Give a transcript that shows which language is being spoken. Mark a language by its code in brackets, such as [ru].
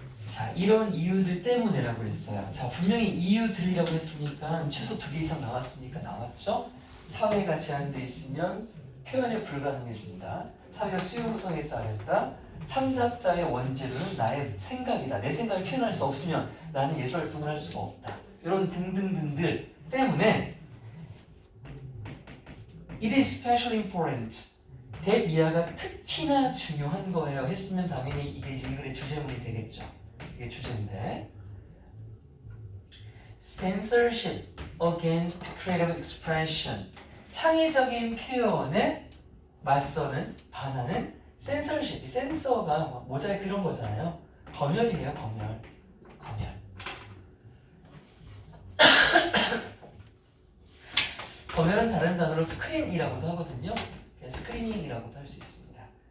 [ko] 자, 이런 이유들 때문에라고 했어요. 자, 분명히 이유들이라고 했으니까 최소 2개 이상 나왔으니까 나왔죠? 사회가 제한되어 있으면 표현이 불가능해진다. 사회가 수용성에 따른다. 창작자의 원재료는 나의 생각이다. 내 생각을 표현할 수 없으면 나는 예술 활동을 할 수가 없다. 이런 등등등들 때문에 [en] It is especially important. [ko] 대이하가 특히나 중요한 거예요. 했으면 당연히 이게 지금 글의 주제문이 되겠죠. 이게 주제인데 [en] Censorship against creative expression. [ko] 창의적인 표현에 맞서는 반하는 censorship. 센서가 모자이크 이런 거잖아요. 검열이에요. 검열. 검열은 다른 단어로 스크린이라고도 하거든요. 스크리닝이라고도 할 수 있습니다.